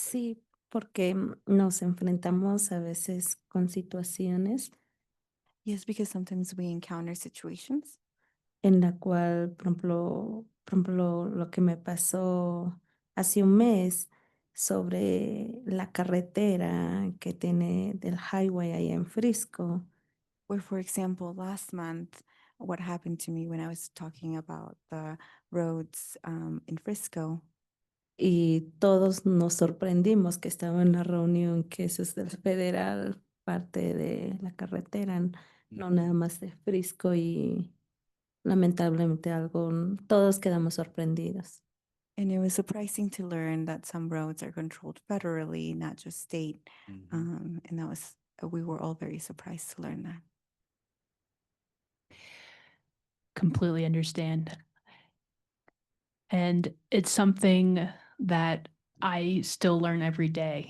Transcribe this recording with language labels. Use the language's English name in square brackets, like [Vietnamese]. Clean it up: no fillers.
[Spanish] Sí, porque nos enfrentamos a veces con situaciones [English] Yes, because sometimes we encounter situations [Spanish] en la cual, por ejemplo, lo que me pasó hace un mes, sobre la carretera que tiene del highway allá en Frisco. [English] Where, for example, last month, what happened to me when I was talking about the roads in Frisco. [Spanish] Y todos nos sorprendimos que estaba en la reunión que eso es del federal, parte de la carretera, no nada más de Frisco y lamentablemente todos quedamos sorprendidos. [English] And it was surprising to learn that some roads are controlled federally, not just state. And that was, we were all very surprised to learn that. Completely understand. And it's something that I still learn every day.